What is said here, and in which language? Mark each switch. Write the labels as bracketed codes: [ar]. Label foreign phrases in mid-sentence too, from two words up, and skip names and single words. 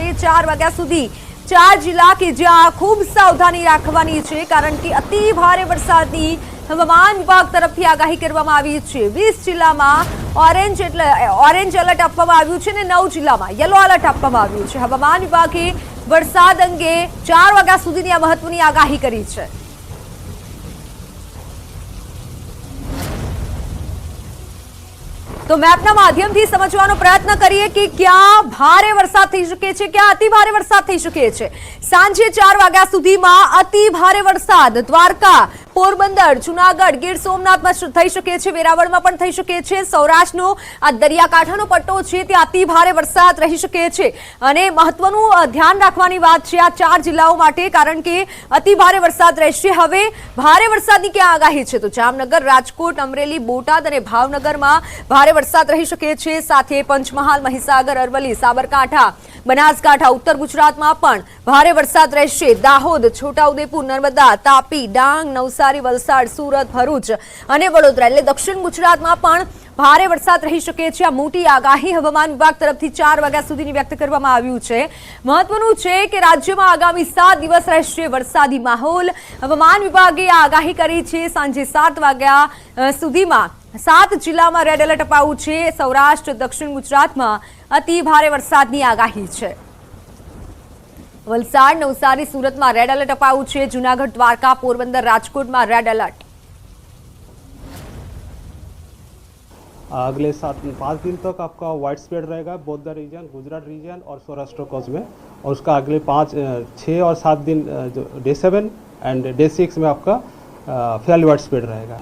[gu] 4 વાગ્યા સુધી 4 જિલ્લા કે જ્યાં ખૂબ સાવધાની રાખવાની છે કારણ કે અતિ ભારે વરસાદની હવામાન વિભાગ તરફથી આગાહી કરવામાં આવી છે। 20 જિલ્લામાં [en] orange alert [gu] આપવામાં આવ્યું છે અને 9 જિલ્લામાં [en] yellow alert [gu] આપવામાં આવ્યું છે। હવામાન વિભાગે વરસાદ અંગે 4 વાગ્યા સુધીની આ મહત્વની આગાહી કરી છે। તો મેપના માધ્યમથી સમજવાનો પ્રયત્ન કરીએ કે ક્યાં ભારે વરસાદ થઈ શકે છે, ક્યાં અતિ ભારે વરસાદ થઈ શકે છે। સાંજે 4 વાગ્યા સુધીમાં અતિ ભારે વરસાદ દ્વારકા, પોરબંદર, જૂનાગઢ, ગીર સોમનાથમાં થઈ શકે છે, વેરાવળમાં પણ થઈ શકે છે। સૌરાષ્ટ્રનો આ દરિયાકાંઠાનો પટ્ટો છે ત્યાં અતિ ભારે વરસાદ રહી શકે છે અને મહત્વનું ધ્યાન રાખવાની વાત છે આ 4 જિલ્લાઓ માટે કારણ કે અતિ ભારે વરસાદ રહેશે। હવે ભારે વરસાદની ક્યાં આગાહી છે તો જામનગર, રાજકોટ, અમરેલી, બોટાદ અને ભાવનગરમાં ભારે વરસાદ રહી શકે છે। સાથે પંચમહાલ, મહીસાગર, અરવલ્લી, સાબરકાંઠા, બનાસકાંઠા, ઉત્તર ગુજરાતમાં પણ ભારે વરસાદ રહેશે। દાહોદ, છોટાઉદેપુર, નર્મદા, તાપી, ડાંગ, નવસારી, વલસાડ, સુરત, ભરૂચ અને વડોદરા એટલે દક્ષિણ ગુજરાતમાં પણ ભારે વરસાદ રહી શકે છે। આ મોટી આગાહી હવામાન વિભાગ તરફથી 4 વાગ્યા સુધીની વ્યક્ત કરવામાં આવ્યું છે। મહત્વનું છે કે રાજ્યમાં આગામી 7 દિવસ રહેશે વરસાદી માહોલ। હવામાન વિભાગે આ આગાહી કરી છે। સાંજે 7 વાગ્યા સુધીમાં 7 જિલ્લામાં [en] red alert [gu] અપાયું છે। સૌરાષ્ટ્ર, દક્ષિણ ગુજરાતમાં અતિ ભારે વરસાદની આગાહી છે। વલસાડ, નવસારી, સુરતમાં [en] red alert [gu] અપાયું છે। જૂનાગઢ, દ્વારકા, પોરબંદર, રાજકોટમાં [en] red alert. [hi] अगले 5 दिन तक आपका [en] wide spread [hi] रहेगा [en] both the region, [hi] गुजरात रीजन और सौराष्ट्र कोस्ट में। और उसका अगले 6 और 7 दिन जो [en] day 7 and day 6 [hi] में आपका [en] fairly wide spread [hi] रहेगा।